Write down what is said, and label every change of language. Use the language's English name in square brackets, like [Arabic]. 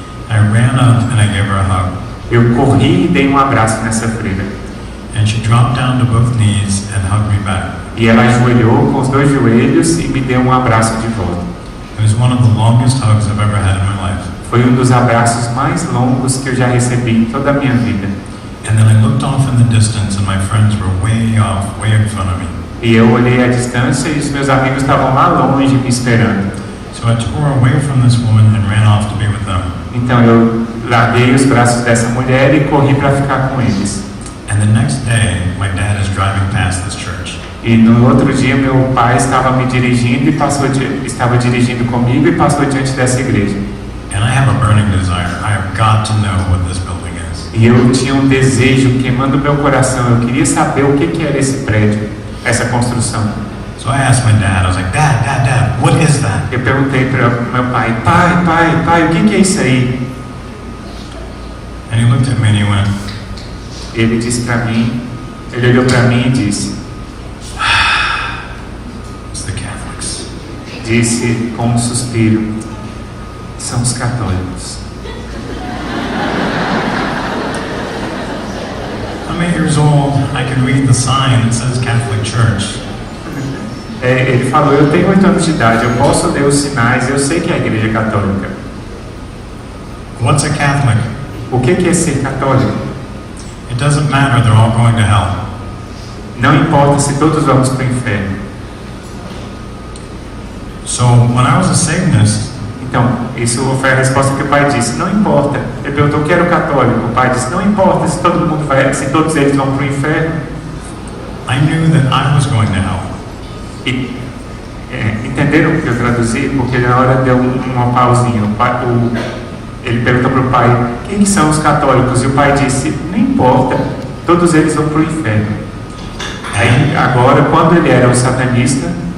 [English] I ran up and I gave her a hug. [Portuguese] Eu corri e dei um abraço nessa freira. [English] And she dropped down to both knees and hugged me back. [Portuguese] E ela ajoelhou com os dois joelhos e me deu um abraço de volta. [English] It was one of the longest hugs I've ever had in my life. [Portuguese] Foi um dos abraços mais longos que eu já recebi em toda a minha vida. [English] And then I looked off in the distance and my friends were way off, way in front of me. [Portuguese] E eu olhei à distância e os meus amigos estavam lá longe me esperando. [English] So I tore away from this woman and ran off to be with them. [Portuguese] Então eu larguei os braços dessa mulher e corri para ficar com eles. [English] And the next day, my dad is driving past this church. [Portuguese] E no outro dia meu pai estava me dirigindo e estava dirigindo comigo e passou diante dessa igreja. [English] And I have a burning desire. I have got to know what this building is. [Portuguese] E eu tinha um desejo queimando meu coração. Eu queria saber o que era esse prédio, essa construção. [English] So I asked my dad, I was like, Dad, what is that? [Portuguese] Eu perguntei para meu pai, pai, o que é isso aí? [English] And he looked at me and he went, [Portuguese] Ele disse para mim, ele olhou para mim e disse, [English] it's the Catholics. [Portuguese] disse com um suspiro, são os católicos. [English] I'm 8 years old. I can read the sign that says Catholic Church. [Portuguese] Ele falou, eu tenho 8 anos de idade, eu posso ler os sinais, eu sei que é a igreja católica. [English] What's a Catholic? [Portuguese] O que é ser católico? [English] It doesn't matter. They're all going to hell. [Portuguese] Não importa se todos vamos para o inferno. [English] So So when I was a Satanist, [Portuguese] Então, isso foi a resposta que o pai disse, não importa. Ele perguntou, quero católico. O pai disse, não importa se todo mundo vai, se todos eles vão para o inferno. [English] I knew that I was going to hell. [Portuguese] E entenderam o que eu traduzi? Porque na hora deu uma pausinha. Ele perguntou para o pai, quem são os católicos? E o pai disse, não importa, todos eles vão para o inferno. Aí, agora, quando ele era um satanista,